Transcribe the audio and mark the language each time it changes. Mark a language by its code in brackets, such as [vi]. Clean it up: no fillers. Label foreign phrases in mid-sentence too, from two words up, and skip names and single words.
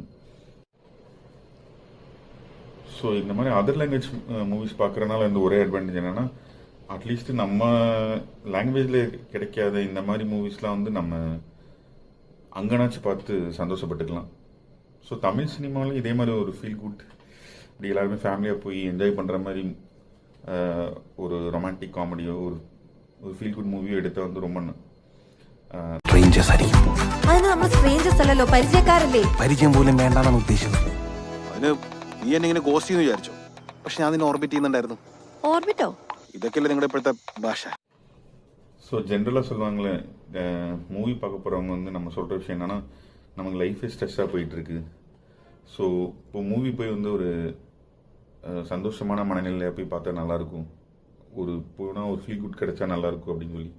[ta] ஸோ இந்த மாதிரி [en] other language movies [ta] பார்க்குறதுனால வந்து ஒரே அட்வான்டேஜ் என்னென்னா அட்லீஸ்ட் நம்ம லாங்குவேஜில் கிடைக்காத இந்த மாதிரி மூவிஸ்லாம் வந்து நம்ம அங்கனாச்சும் பார்த்து சந்தோஷப்பட்டுக்கலாம். ஸோ தமிழ் சினிமாவிலும் இதே மாதிரி ஒரு [en] feel good [ta] இப்படி எல்லாருமே ஃபேமிலியாக போய் என்ஜாய் பண்ணுற மாதிரி ஒரு [en] romantic comedy [ta] ஒரு [en] feel good movie [ta] എടുത്താൽ வந்து ரொம்ப [ml] സ്ട്രേഞ്ചേഴ്സ് ആയിരിക്കും. അതിന് നമ്മൾ സ്ട്രേഞ്ചേഴ്സ് അല്ലല്ലോ, പരിചയക്കാരല്ലേ. പരിചയം പോലും വേണ്ടാന്നാണ് ഉദ്ദേശിച്ചത്. അതിന് നീ എന്നെ ഇങ്ങനെ ഗോസ്റ്റ് ചെയ്യുന്നു വിചാരിച്ചോ? പക്ഷെ ഞാൻ നിന്നെ ഓർബിറ്റ് ചെയ്യുന്നുണ്ടായിരുന്നു. ഓർബിറ്റോ? ഇതൊക്കെയല്ലേ നിങ്ങളുടെ ഇപ്പോഴത്തെ ഭാഷ. [ta] ஸோ ஜென்ரலாக சொல்லுவாங்களே மூவி பார்க்க போகிறவங்க வந்து நம்ம சொல்கிற விஷயம் என்னென்னா நமக்கு [en] life stress [ta] போயிட்டுருக்கு. ஸோ இப்போ மூவி போய் வந்து ஒரு சந்தோஷமான மனநிலையாக போய் பார்த்தா நல்லாயிருக்கும், போனால் ஒரு [en] feel good [ta] கிடைச்சா நல்லாயிருக்கும் அப்படின்னு சொல்லி.